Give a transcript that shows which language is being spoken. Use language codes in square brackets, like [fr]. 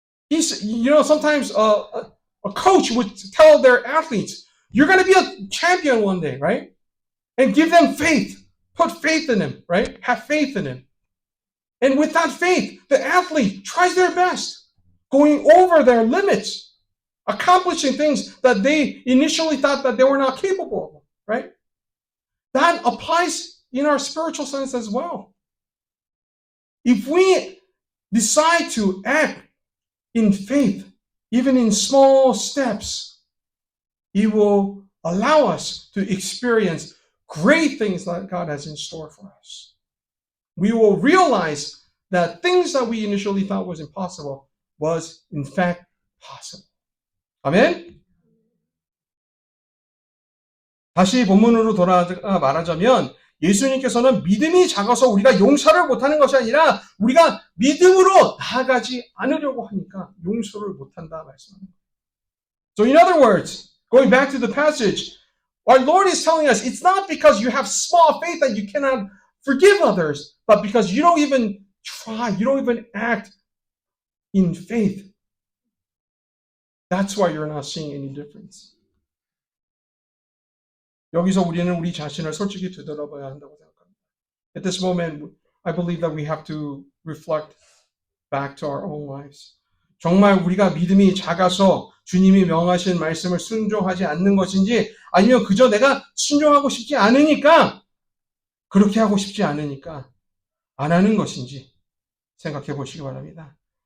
[en] You know, sometimes a coach would tell their athletes, you're going to be a champion one day, right? And give them faith. Put faith in him, right? Have faith in him. And with that faith, the athlete tries their best, going over their limits, accomplishing things that they initially thought that they were not capable of, right? That applies in our spiritual sense as well. If we decide to act in faith, even in small steps, it will allow us to experience great things that God has in store for us. We will realize that things that we initially thought was impossible was in fact possible. [ko] 아멘? 다시 본문으로 돌아가 말하자면 예수님께서는 믿음이 작아서 우리가 용서를 못하는 것이 아니라 우리가 믿음으로 나아가지 않으려고 하니까 용서를 못한다 말씀합니다. [en] So in other words, going back to the passage, our Lord is telling us it's not because you have small faith that you cannot forgive others, but because you don't even try, you don't even act in faith. That's why you're not seeing any difference. [ko] 여기서 우리는 우리 자신을 솔직히 되돌아봐야 한다고 생각합니다. [en] At this moment, I believe that we have to reflect back to our own lives. [ko] 정말 우리가 믿음이 작아서 주님이 명하신 말씀을 순종하지 않는 것인지 아니면 그저 내가 순종하고 싶지 않으니까 그렇게 하고 싶지 않으니까 안 하는 것인지 생각해 보시기 바랍니다.